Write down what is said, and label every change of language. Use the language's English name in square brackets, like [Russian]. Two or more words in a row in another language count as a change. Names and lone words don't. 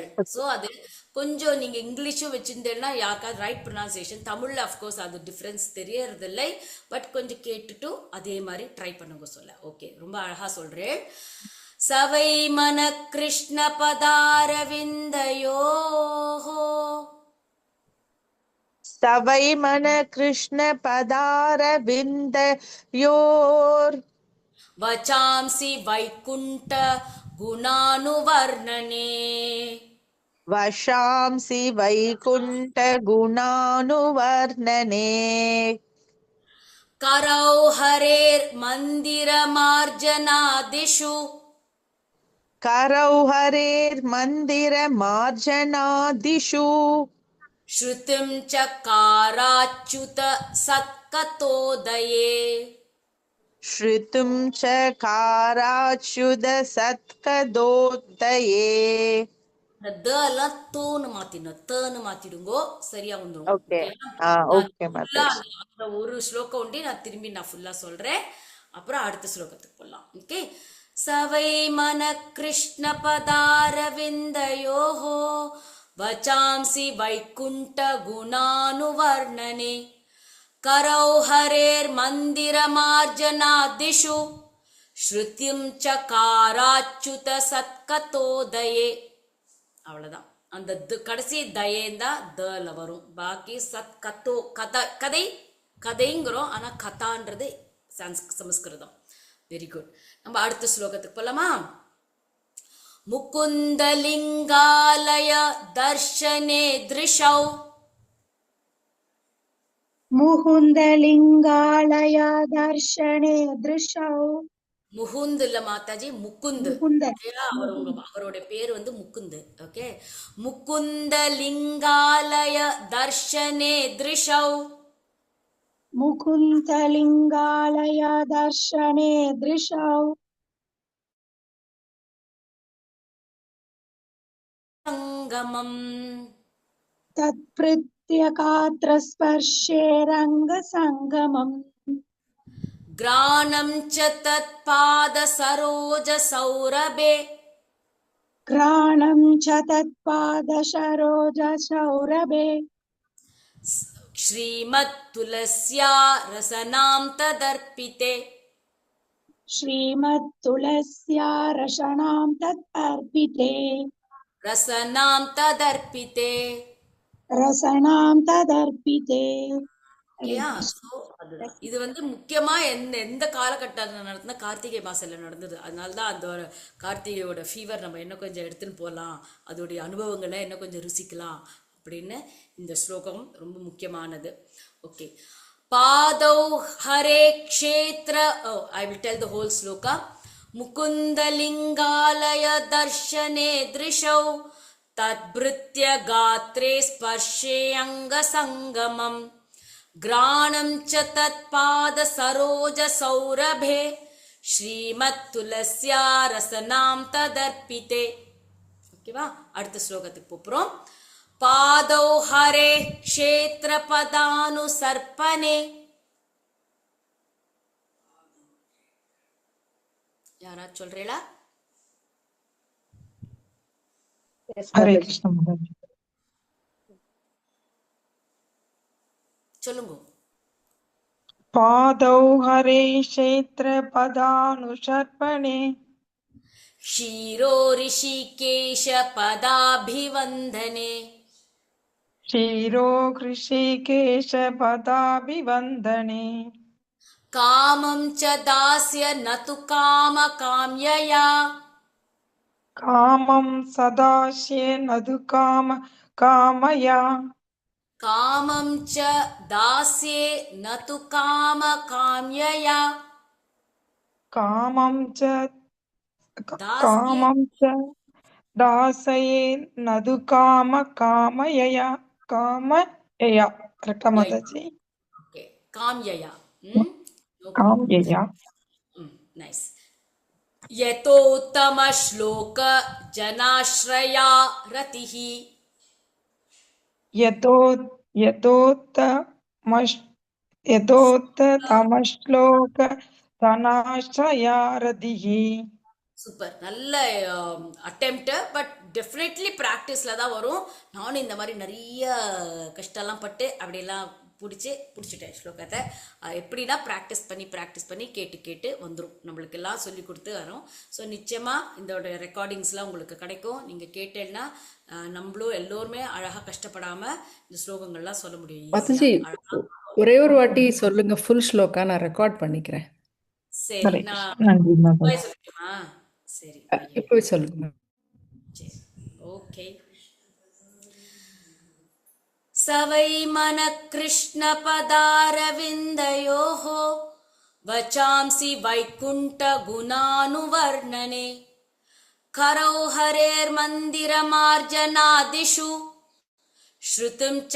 [Tamil] ஸோ அது கொஞ்சம் நீங்க இங்கிலீஷும் வச்சிருந்தேன்னா யாருக்காவது [English] right pronunciation, [Tamil] தமிழ்ல அஃப்கோர்ஸ் அது டிஃப்ரென்ஸ் தெரியறதில்லை. பட் கொஞ்சம் கேட்டுட்டு அதே மாதிரி ட்ரை பண்ணுங்க சொல்ல. ஓகே, ரொம்ப அழகா சொல்றேன். [Sanskrit] सवै मन कृष्ण पदारविन्दयो सवै मन कृष्ण पदार विन्दयोर् वच्चाम्सि वैकुण्ठ गुणानुवर्णने वशांसि वैकुण्ठ गुणानुवर्णने करौ हरेर् मन्दिरमार्जनादिषु करौ हरेर्मन्दिरमार्जनादिषु श्रुतिं चकाराच्युत सत्कतोदये श्रुतुं चकाराच्युत सत्कदोदये [Tamil] இந்த த எல்லாம் தோன்னு மாத்திடணும், தன்னு மாத்திடுங்கோ, சரியா வந்துடும். ओके ஓகேயா? நான் ओके ஃபுல்லா माताजी அந்த ஒரு ஸ்லோகம் உண்டு, நான் திரும்பி ஃபுல்லா சொல்றேன். அப்புறம் அடுத்த ஸ்லோகத்துக்கு போகலாம். [Sanskrit] ஓகே. सवै मन कृष्ण पदारविन्दयोहो वच्चाम्सि वैकुण्ठ गुणानुवर्णने करौ हरेर् मन्दिरमार्जनादिषु श्रुतिं चकाराच्युत सत्कतोदये. [Tamil] அவ்வளவுதான். அந்த கடைசி தயேந்தா தல வரும். பாக்கி சத் கத்தோ கதை கதைங்கிறோம், ஆனா கதான்றது சமஸ்கிருதம். வெரி குட். நம்ம அடுத்த ஸ்லோகத்துக்கு போலாமா? [Sanskrit] मुकुन्दलिङ्गालय दर्शने दृशौ मुकुन्दलिङ्गालय दर्शने दृशौ [Tamil] முகுந்த் இல்ல மாதாஜி, முகுந்த். मुकुन्द அவருடைய பேர் வந்து முகுந்த். ஓகே. [Sanskrit] मुकुन्द लिङ्गालय दर्शने दृशौ मुकुन्दलिङ्गालय दर्शने दृशौ சங்கமம் तत्प्रत्यगात्रस्पर्शे रङ्गसङ्गमम् घ्राणं च तत्पाद सरोज सौरभे घ्राणं च तत्पादसरोजसौरभे श्रीमत् तुलस्या रसनां तदर्पिते श्रीमत्तुलस्या रसनां तत् अर्पिते रसनां तदर्पिते. रसनां तदर्पिते [Tamil] ஓகேயா? ஸோ அதுதான் இது வந்து முக்கியமா எந்த காலகட்டத்தில் நடத்தின கார்த்திகை மாசத்துல நடந்தது. அதனாலதான் அந்த ஒரு கார்த்திகையோட ஃபீவர் நம்ம இன்னும் கொஞ்சம் எடுத்துன்னு போகலாம், அதோடைய அனுபவங்களை இன்னும் கொஞ்சம் ருசிக்கலாம் அப்படின்னு இந்த ஸ்லோகம் ரொம்ப முக்கியமானது. [English] ஓகே. [Sanskrit] पादौ हरे क्षेत्र [English] I will tell the whole sloka. [Sanskrit] मुकुन्दलिङ्गालय दर्शने दृशौ तत्प्रित्य गात्रे स्पर्शे अङ्ग सङ्गमम् घ्राणं च तत्पाद सरोज सौरभे श्रीमत् तुलस्या रसनां तदर्पिते. [Tamil] ஓகேவா? அடுத்த ஸ்லோகத்துக்கு போறோம். [Sanskrit] पादौ हरे क्षेत्र पदानुसर्पणे. [Tamil] யாராச்சும் சொல்றீங்களா? [Sanskrit] हरे कृष्ण माताजी [Tamil] சொல்லுங்க. [Sanskrit] पादौ हरे क्षेत्र पदानुसर्पणे षीरो ऋषिकेश पदाभिवन्दने क्षीरो कृषिकेश पदाभिवन्दने कामं च दास्य नतु काम काम्यया कामं सदास्ये नदु काम कामया कामं च दास्ये नतु काम काम्यया कामं च தாஸ்யே कामं च दासये नदु काम कामयया कामयया करेक्टा माताजी [Tamil] ஓகே. காம்யயா. நோ [Sanskrit] कामयया [Tamil] நைஸ். [Sanskrit] यतोत्तम श्लोक जनाश्रया रतिहि यतो यतोत्तमश्लोक धनाश्रया रतिः [Tamil] சூப்பர். நல்ல அட்டெம்ப்ட். [English] but definitely [Tamil] ப்ராக்டிஸில் தான் வரும். நானும் இந்த மாதிரி நிறைய கஷ்டம்லாம் பட்டு அப்படியெல்லாம் பிடிச்சிட்டேன் ஸ்லோகத்தை. எப்படின்னா ப்ராக்டிஸ் பண்ணி கேட்டு வந்துடும். நம்மளுக்கெல்லாம் சொல்லி கொடுத்து வரும். ஸோ நிச்சயமாக இதோட ரெக்கார்டிங்ஸ்லாம் உங்களுக்கு கிடைக்கும். நீங்கள் கேட்டேன்னா நம்மளும் எல்லோருமே அழகாக கஷ்டப்படாமல் இந்த ஸ்லோகங்கள்லாம் சொல்ல முடியும் மாதாஜி ஈஸியாக அழகாக. ஒரே ஒரு வாட்டி சொல்லுங்க ஃபுல் ஸ்லோகா, நான் ரெக்கார்ட் பண்ணிக்கிறேன். சரி, ஹரே நான் கிருஷ்ணா. நன்றி மாதாஜி. போய் சொல்லட்டுமா? சரி, இப்போ சொல்லுங்க. சரி, ஓகே. [Sanskrit] सवै मनः कृष्णपदारविन्दयोः वचांसि वैकुण्ठगुणानुवर्णने करौ हरेर्मन्दिरमार्जनादिषु श्रुतिं